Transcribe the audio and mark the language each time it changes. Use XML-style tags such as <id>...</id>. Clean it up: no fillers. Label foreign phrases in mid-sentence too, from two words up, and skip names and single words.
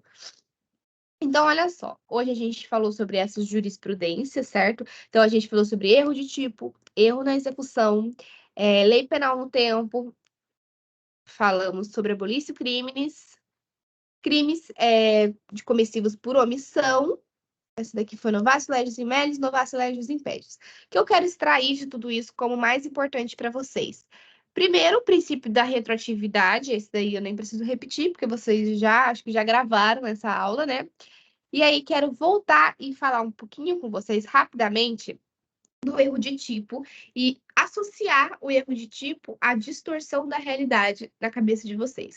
<pt>Então, olha só, hoje a gente falou sobre essas jurisprudências, certo? Então, a gente falou sobre erro de tipo, erro na execução, lei penal no tempo, falamos sobre</pt> <la>abolício crimes</la> <pt>de comissivos por omissão, essa daqui foi</pt> <la>novacio legis in mellis, novacio legis in peccis.</la> <pt>O que eu quero extrair de tudo isso como mais importante para vocês? Primeiro, o princípio da retroatividade, esse daí eu nem preciso repetir, porque vocês acho que já gravaram essa aula, né? E aí, quero voltar e falar um pouquinho com vocês rapidamente do erro de tipo e associar o erro de tipo à distorção da realidade na cabeça de vocês.</pt>